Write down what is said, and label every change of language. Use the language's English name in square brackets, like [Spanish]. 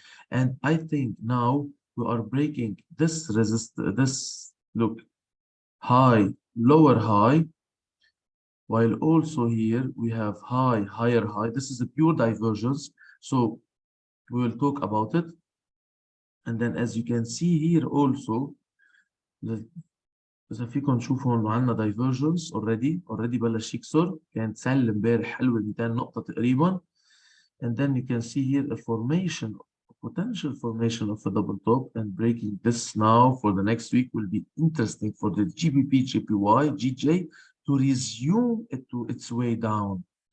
[English] And I think now we are breaking this look, high, lower high, while also here we have high, higher high. This is a pure divergence, so we will talk about it. And then as you can see here also, [Arabic] إذا فيكم تشوفوا إنه عندنا [English] divergence already [Arabic] بلش يكسر، كان سل امبارح حلوة 200 نقطة تقريبا. [English] And then you can see here a potential formation of a double top, and breaking this now for the next week will be interesting for the GBP, JPY, GJ to resume it to its way down.